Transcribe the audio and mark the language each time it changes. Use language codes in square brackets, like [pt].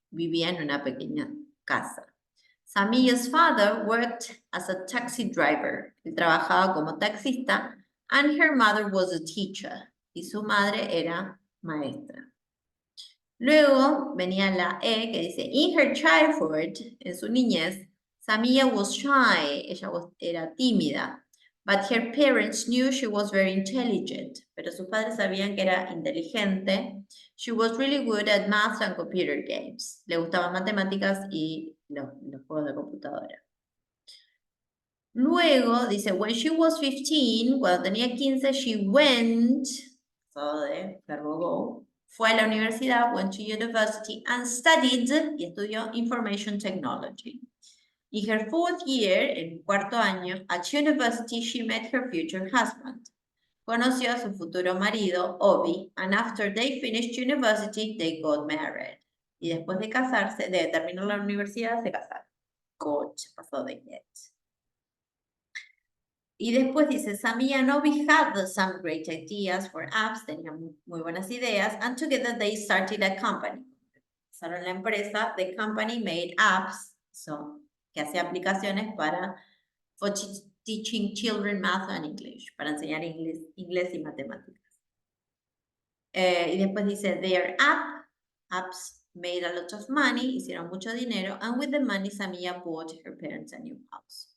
[es] Vivía en una pequeña casa. [en] Samia's father worked as a taxi driver. [es] Él trabajaba como taxista, [en] and her mother was a teacher. [es] Y su madre era maestra. Luego venía la E que dice, [en] in her childhood, [es] en su niñez, [en] Samia was shy, [es] ella era tímida, [en] but her parents knew she was very intelligent, [es] pero sus padres sabían que era inteligente. [en] She was really good at math and computer games. [es] Le gustaban matemáticas y los juegos de computadora. Luego dice, [en] when she was 15, [es] cuando tenía 15, [en] she went, [es] verbo go, fue a la universidad, [en] went to university and studied, [es] y estudió information technology. [en] In her fourth year, [es] en cuarto año, [en] at university, she met her future husband. [es] Conoció a su futuro marido, [en] Obi, and after they finished university, they got married. [es] Y después de casarse, de terminar la universidad, se casaron. Got, pasó de get. Y después dice, [en] Samia and Obi had some great ideas for apps, [es] tenían muy buenas ideas, [en] and together they started a company. [es] Empezaron la empresa, [en] the company made apps, [es] que hacía aplicaciones [en] for teaching children math and English, [es] para enseñar inglés y matemáticas. Y después dice, [en] their apps made a lot of money, [es] hicieron mucho dinero, [en] and with the money Samia bought her parents a new house.